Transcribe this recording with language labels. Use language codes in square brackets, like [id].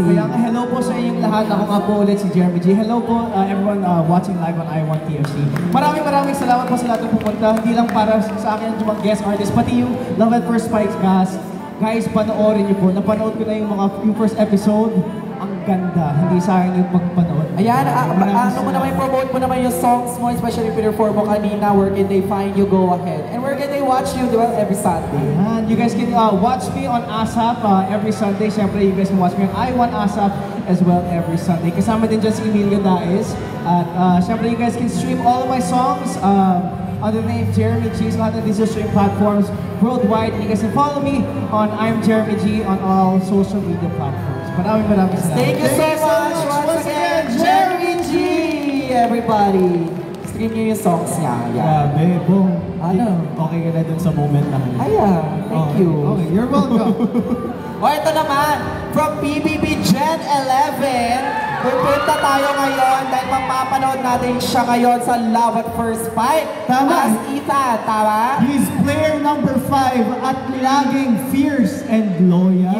[tl] Kaya nga, hello po sa inyong lahat. Ako nga po ulit si Jeremy G. Hello po [en] everyone watching live on [tl] Iwan TFC. Maraming salamat po sa lahat ng pumunta. Hindi lang para sa akin yung mga guest artists, pati yung Love at First Spikes cast. Guys, panoorin niyo po. Napanood ko na yung first episode. Ang ganda. Hindi sa akin yung pagpanood. Ayan, ano mo naman, promote mo naman yung songs mo, especially perform mo kanina, [en] where can they find you, go ahead. And where can they watch you, well, every Sunday? And you guys can watch me on ASAP every Sunday. Siyempre, you guys can watch me on I Want ASAP as well every Sunday. [tl] Kasama din dyan si Emilio Daes. At siyempre, [en] you guys can stream all of my songs under the name Jeremy G sa lahat ng digital stream platforms worldwide. And you guys can follow me on I'm Jeremy G on all social media platforms. [tl] Maraming salamat. [en] Thank you so much once again, Jeremy G! [tl] Everybody, stream niyo yung songs niya. Grabe, boom. Ano? Okay ka na dun sa moment na kayo. [en] Ayan, thank you. Okay, you're welcome. [tl] O ito naman, from PBB Gen 11, pupunta tayo ngayon dahil mapapanood natin siya ngayon sa Love at First Fight. Tama. [en] As Ethan, tama? He's player number 5 at laging fierce and loyal.